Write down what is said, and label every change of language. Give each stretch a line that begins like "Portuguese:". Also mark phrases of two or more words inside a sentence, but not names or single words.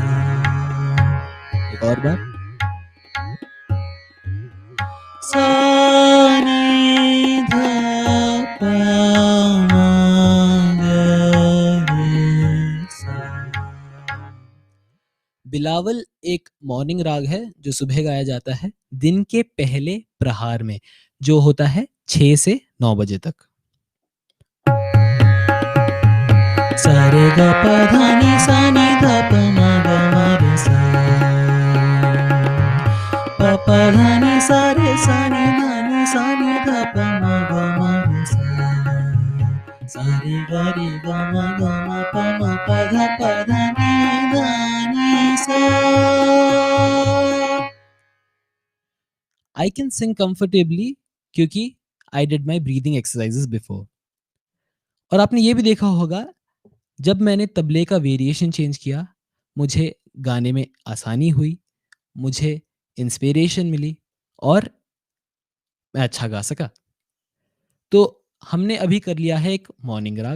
Hindi: एक और बार। सा नी धा पा मा गा रे सा। बिलावल एक मॉर्निंग राग है जो सुबह गाया जाता है दिन के पहले प्रहार में, जो होता है 6 से 9 बजे तक। सा रे गा पा धा नी सा नी धा पा मा गा मा रे सा। पा पा धा नी सा रे सा नी धा नी सा नी धा पा मा गा मा रे सा। सा रे गा मा पा धा नी सा।
English: I can sing comfortably क्योंकि I did my breathing exercises before।
Hindi: और आपने ये भी देखा होगा, जब मैंने तबले का
English: variation change
Hindi: किया, मुझे गाने में आसानी हुई, मुझे इंस्पिरेशन मिली और मैं अच्छा गा सका। तो हमने अभी कर लिया है एक मॉर्निंग राग।